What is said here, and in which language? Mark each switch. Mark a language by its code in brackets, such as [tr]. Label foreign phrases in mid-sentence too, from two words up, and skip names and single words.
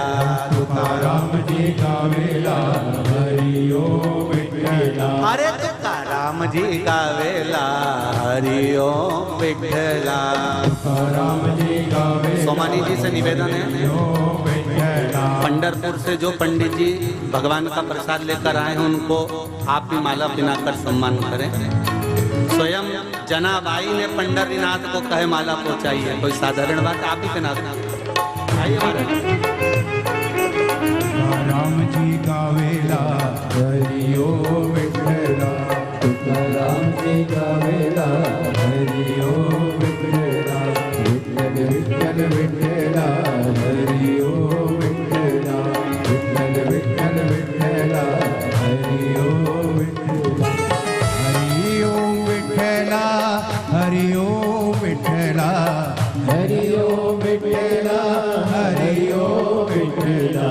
[mr] तुकाराम जी गावेला हरि ओम विठ्ठला अरे तुकाराम जी गावेला हरि ओम विठ्ठला, तुकाराम जी गावेला [hi] सोमानी जी से निवेदन है [mr] ओम विठ्ठला [hi] पंढरपुर से जो पंडित जी भगवान का प्रसाद लेकर आए हैं उनको आप भी माला पहनाकर सम्मान करें। स्वयं जनाबाई ने पंढरीनाथ को कहे माला पहुंचाइए, कोई साधारण बात, आप भी पहना दें। आइए महाराज। [mr] राम जी का वेला हरिओ विठला, राम जी का वेला हरिओ विठला, विठल विठल विठला हरिओ विठला, विठल विठल विठला हरिओ विठला, हरिओ विठला हरिओ विठला, हरिओ विठला हरिओ विठला,